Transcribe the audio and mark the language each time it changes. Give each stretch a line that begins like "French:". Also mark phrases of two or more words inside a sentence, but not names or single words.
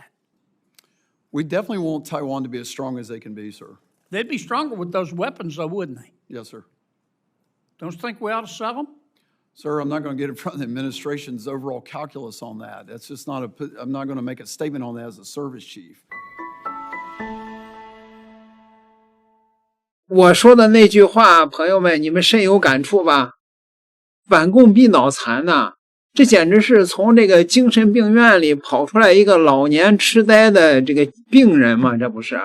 English: We definitely want Taiwan to be as strong as they can be, sir. They'd be stronger with those weapons, though, wouldn't they? Yes, sir. Don't you think we ought to sell them? Sir, I'm not going to get in front of the administration's overall calculus on that. That's just not I'm not going to make a statement on that as a service chief.
Chinese: 我說的那句話，朋友們，你們深有感觸吧？反共必腦殘吶！這簡直是從這個精神病院裡跑出來一個老年痴呆的這個病人嘛，這不是？